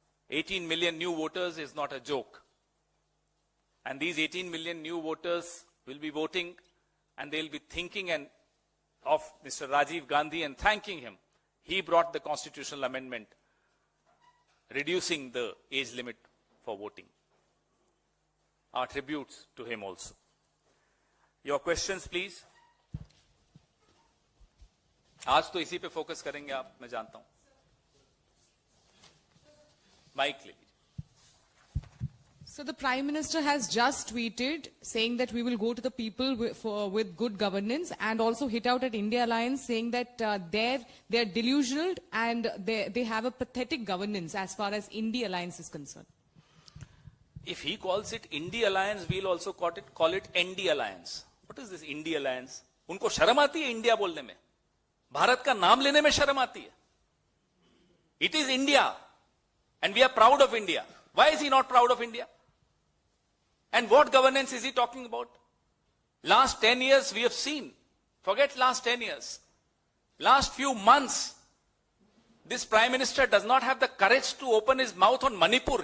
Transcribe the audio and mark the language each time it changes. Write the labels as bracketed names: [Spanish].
[English] 18 million new voters is not a joke. And these 18 million new voters will be voting and they'll be thinking of Mr. Rajiv Gandhi and thanking him. He brought the constitutional amendment reducing the age limit for voting. Our tributes to him also. Your questions, please. [Hindi] आज तो इसी पे focus करेंगे आप, मैं जानता हूं. Mic ले लीजिए. [English] So the Prime Minister has just tweeted saying that we will go to the people with good governance, and also hit out at India Alliance saying that they're delusional and they have a pathetic governance as far as India Alliance is concerned. If he calls it India Alliance, we'll also call it ND Alliance. What is this India Alliance? [Hindi] उनको शर्म आती है India बोलने में, भारत का नाम लेने में शर्म आती है. [English] It is India and we are proud of India. Why is he not proud of India? And what governance is he talking about? Last 10 years we have seen. Forget last 10 years. Last few months, this Prime Minister does not have the courage to open his mouth on Manipur.